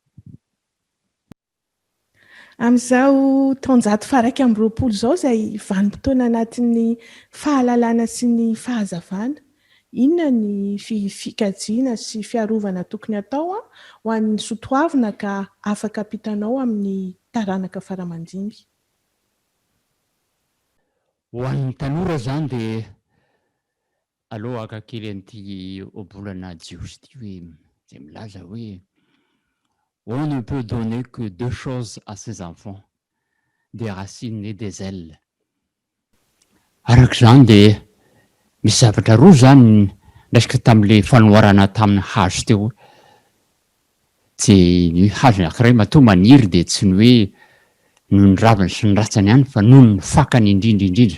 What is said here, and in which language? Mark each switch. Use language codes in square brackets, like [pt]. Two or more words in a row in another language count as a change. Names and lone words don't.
[mg] Amin'izao taonjato faraiky amby roapolo zao izay vanim-potoana anatin'ny fahalalana sy ny fahazavana, inona ny fikajiana sy fiarovana tokony atao ho an'ny soatoavina ka afaka ampitanao amin'ny taranaka faramandimby? Ho an'ny tanora zany de aleo akakely an'ity obolana jiosy ty hoe zay milaza hoe [fr] on ne peut donner que deux choses à ses enfants, des racines et des ailes. [mg] Arak'izany de misy zavatra roa zany raisika tam'le fanoharana tamin'ny hazo teo, tsy ny hazo anankiray matoa maniry de tsy ny hoe noho ny raviny sy ny ratsany ihany fa noho ny fakany indrindra.